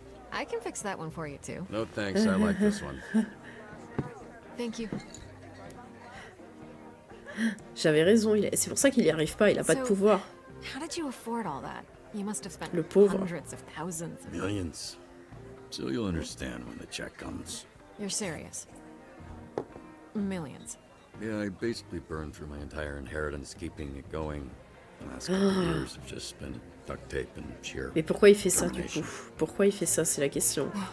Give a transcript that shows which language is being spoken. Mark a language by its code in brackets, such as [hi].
[en] I can fix that one for you too. No thanks, I like this one. Thank you. [fr] J'avais raison, c'est pour ça qu'il y arrive pas, il a pas de pouvoir. [en] How did you afford all that? You must have spent [fr] Le pauvre. [en] hundreds of thousands. Millions. So you'll understand when the check comes. You're serious? Millions. Yeah, I basically burned through my entire inheritance keeping it going. The last couple of years have just spent duct tape and sheer. [fr] Mais pourquoi il fait ça du coup? Pourquoi il fait ça, c'est la question.